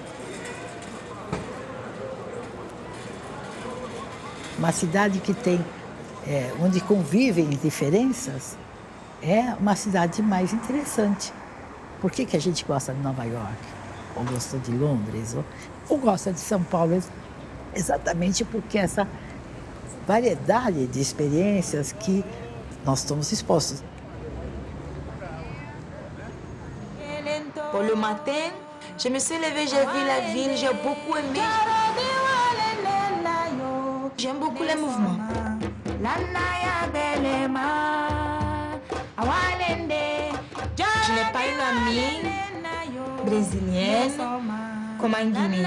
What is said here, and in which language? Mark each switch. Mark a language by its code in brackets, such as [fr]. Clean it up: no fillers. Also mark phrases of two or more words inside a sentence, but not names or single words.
[pt] Uma cidade que tem, onde convivem diferenças, é uma cidade mais interessante. Por que a gente gosta de Nova York, ou gosta de Londres, ou gosta de São Paulo? Exatamente porque essa variedade de experiências que nós estamos expostos. [fr] Pour le matin, je me suis levée, j'ai vu la ville, j'ai beaucoup aimé. J'aime beaucoup les mouvements. Je n'ai pas une amie brésilienne comme en Guinée.